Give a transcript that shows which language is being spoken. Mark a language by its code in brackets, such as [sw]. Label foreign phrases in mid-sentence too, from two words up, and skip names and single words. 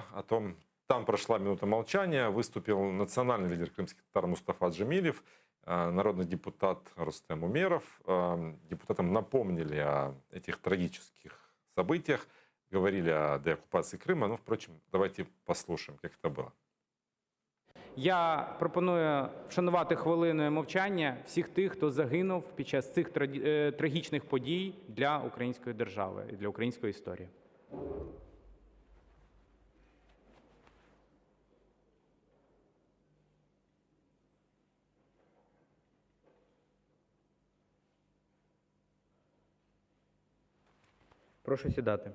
[ru] Там прошла минута молчания, выступил национальный лидер крымских татар Мустафа Джемилев, народный депутат Рустем Умеров. Депутатам напомнили о этих трагических событиях, говорили о деоккупации Крыма. Впрочем, давайте послушаем, как это было. [uk] Я пропоную вшанувати хвилиною мовчання всіх тих, хто загинув під час цих трагічних подій для української держави і для української історії. Прошу сідати.